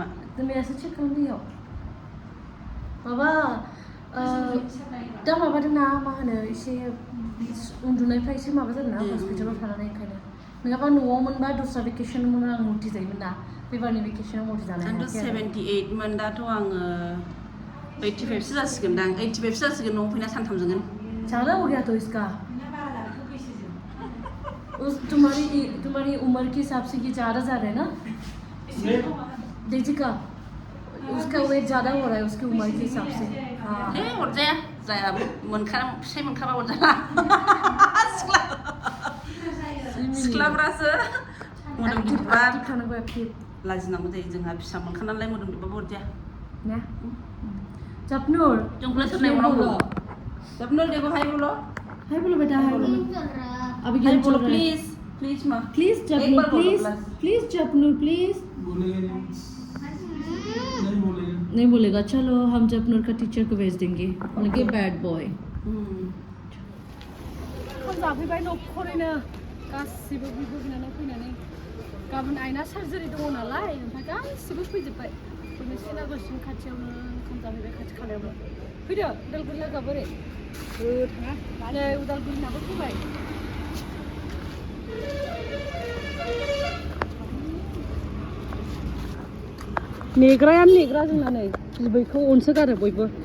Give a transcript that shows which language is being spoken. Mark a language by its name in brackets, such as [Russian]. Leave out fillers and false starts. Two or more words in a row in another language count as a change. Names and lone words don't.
[Bodo] दोननायासो चेक खालामदैयाव माबा दा माबादों ना मा होनो एसे उन्दुनायफ्रा एसे माबा जादों ना हस्पिटालाव थानानै ओंखायनो नङाबा न'आव मोनबा दस्रा भेकेसन मोन आं मुर्ति जायोमोन ना फैबारनि भेकेसनाव मुर्ति जानाय आंथ' 78 मोन दाथ' आङो 85 सो जासिगोन दां 85 सो जासिगोन न'आव फैना सानथामजोंनो [Hindi] ज़्यादा हो गया तो इसका तुम्हारी उम्र के हिसाब से ये 4000 है ना डेजी का उसका वेट ज़्यादा हो रहा है उसकी उम्र के हिसाब से [Bodo] अरजाया जाया फिसाइ मोनखाबा अरजाला सिख्लाफ्रासो मोदोम गिदिरबा लाजिनांगौ जायो जोंहा फिसा मोनखा नालाय मोदोम गिदिरबाबो अरजाया ना जपनूर जोंखौलाय सोर नायबावनांगौ जपनूर [Hindi] देखो हाय बोलो बेटा हाय बोलो अभी हाय बोलो प्लीज माँ प्लीज जपनूर प्लीज जपनूर प्लीज नहीं बोलेगा चलो हम जपनूर का टीचर को भेज देंगे उनके [English] bad boy [Bodo] जाफैबाय न'खरैनो गासिबो बिब' बिनानाव फैनानै गाबोन आइना सार्जारि दङ नालाय ओमफ्राय गासिबो फैजोब्बाय बिदिनो सेनागसिम खाथियावनो ओंखाम जाफैबाय खाथि खालायावनो फैदो उदालगुरि लोगोआ बोरै थाङा नै उदालगुरिनाबो फैबाय नेग्रायानो नेग्रा जोंना नै बिबैखौ अनसोगारो बयबो